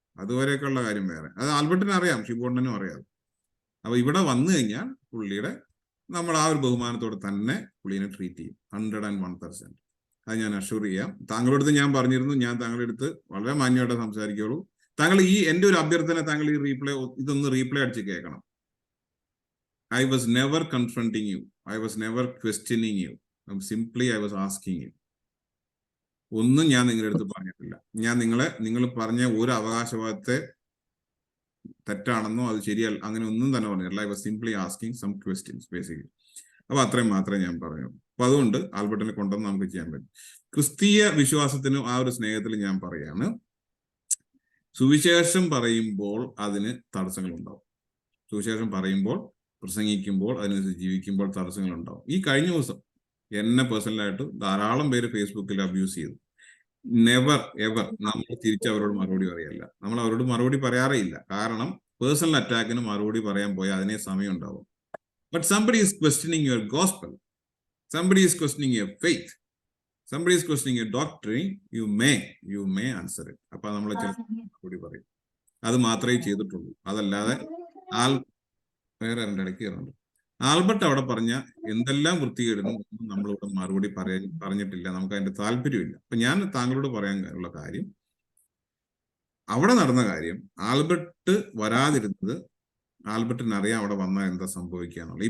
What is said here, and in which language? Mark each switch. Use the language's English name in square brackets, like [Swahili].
[Malayalam] അതുവരെയൊക്കെയുള്ള കാര്യം വേറെ. അത് ആൽബർട്ടിനെ അറിയാം, ഷിബോണ്ണനും അറിയാം. അപ്പൊ ഇവിടെ വന്നു കഴിഞ്ഞാൽ നമ്മൾ ആ ഒരു ബഹുമാനത്തോടെ തന്നെ പുള്ളിനെ ട്രീറ്റ് ചെയ്യും 101%. അത് ഞാൻ അഷ്യൂർ ചെയ്യാം. താങ്കളുടെ അടുത്ത് ഞാൻ പറഞ്ഞിരുന്നു, ഞാൻ താങ്കളുടെ അടുത്ത് വളരെ മാന്യമായിട്ട് സംസാരിക്കുള്ളൂ. താങ്കൾ എന്റെ ഒരു അഭ്യർത്ഥന, താങ്കൾ ഇതൊന്ന് റീപ്ലേ അടിച്ച് കേൾക്കണം. [English] I was never confronting you. I was never questioning you. Simply I was asking you. [Malayalam] ഒന്നും ഞാൻ നിങ്ങളുടെ അടുത്ത് പറഞ്ഞിട്ടില്ല. ഞാൻ നിങ്ങൾ പറഞ്ഞ ഒരു അവകാശവാദത്തെ തെറ്റാണെന്നോ അത് ശരിയല്ല അങ്ങനെ ഒന്നും തന്നെ പറഞ്ഞിട്ടില്ല. [English] I was simply asking some questions basically. [Malayalam] അപ്പൊ അത്രയും മാത്രമേ ഞാൻ പറഞ്ഞു. അപ്പൊ അതുകൊണ്ട് ആൽബർട്ടിനെ കൊണ്ടുവന്ന് നമുക്ക് ചെയ്യാൻ പറ്റും. ക്രിസ്തീയ വിശ്വാസത്തിനും ആ ഒരു സ്നേഹത്തിൽ ഞാൻ പറയാണ്, സുവിശേഷം പറയുമ്പോൾ അതിന് തടസ്സങ്ങളുണ്ടാവും. സുവിശേഷം പറയുമ്പോൾ, പ്രസംഗിക്കുമ്പോൾ, അതിനനുസരിച്ച് ജീവിക്കുമ്പോൾ തടസ്സങ്ങളുണ്ടാവും. ഈ കഴിഞ്ഞ ദിവസം എന്നെ പേഴ്സണലായിട്ട് ധാരാളം പേര് ഫേസ്ബുക്കിൽ അബ്യൂസ് ചെയ്തു. [English] never ever [Malayalam] നമ്മൾ തിരിച്ചവരോട് മറുപടി പറയല്ല. നമ്മൾ അവരോട് മറുപടി പറയാറേ ഇല്ല. കാരണം പേഴ്സണൽ അറ്റാക്കിന് മറുപടി പറയാൻ പോയാൽ അതിനെ സമയം ഉണ്ടാവും. [English] But somebody is questioning your gospel. Somebody is questioning your faith. Somebody is questioning your doctrine. You may answer it. [Malayalam] അപ്പൊ നമ്മൾ കൂടി പറയും അത് മാത്രമേ ചെയ്തിട്ടുള്ളൂ. അതല്ലാതെ വേറെ എൻ്റെ ഇടയ്ക്ക് കയറുന്നുണ്ട്. ആൽബർട്ട് അവിടെ പറഞ്ഞ എന്തെല്ലാം വൃത്തികേടുന്നു നമ്മളിവിടെ മറുപടി പറഞ്ഞിട്ടില്ല. നമുക്ക് അതിന്റെ താല്പര്യമില്ല. അപ്പൊ ഞാൻ താങ്കളോട് പറയാൻ ഉള്ള കാര്യം, അവിടെ നടന്ന കാര്യം, ആൽബർട്ട് വരാതിരുന്നത് ആൽബർട്ടിന് അറിയാം അവിടെ വന്നാൽ എന്താ സംഭവിക്കാന്നുള്ളത്.